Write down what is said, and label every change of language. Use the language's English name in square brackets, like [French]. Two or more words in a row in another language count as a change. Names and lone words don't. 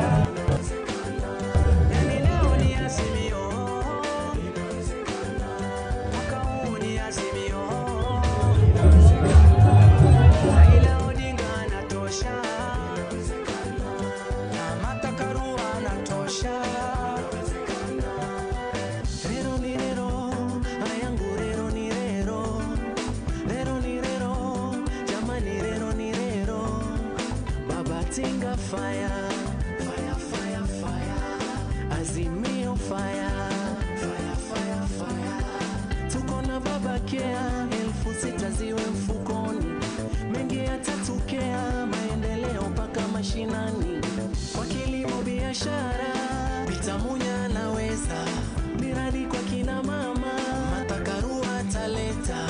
[Swahili] Yani leo ni Azimio, mwaka huu ni Azimio, Raila Odinga anatosha. Rero ni rero, ayangu rero ni rero. Rero ni rero, jamani rero ni rero. [English] Baba Tinga fire, fire, fire, fire. Azimio fire, fire, fire, fire. [Swahili] Tuko na baba kea, 6,000 ziwe mfukoni. Mengi yatatokea, maendeleo mpaka mashinani. Kwa kilimo biashara, Bitamunya anaweza. Miradi kwa kina mama, Martha Karua ataleta.